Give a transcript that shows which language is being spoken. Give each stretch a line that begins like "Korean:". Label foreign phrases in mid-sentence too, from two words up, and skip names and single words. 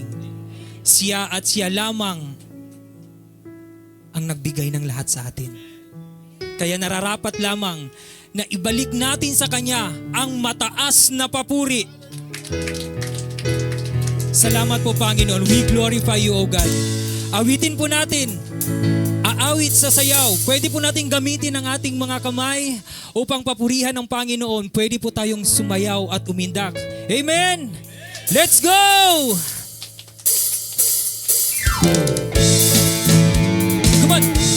Filipino: Siya at Siya lamang ang nagbigay ng lahat sa atin. Kaya nararapat lamang na ibalik natin sa Kanya ang mataas na papuri. Salamat po, Panginoon.
English: We glorify you, O God.
Filipino: Awitin po natin. Aawit sa sayaw. Pwede po natin gamitin ang ating mga kamay upang papurihan ng Panginoon. Pwede po tayong sumayaw at umindak.
English: Amen! Let's go! Come on!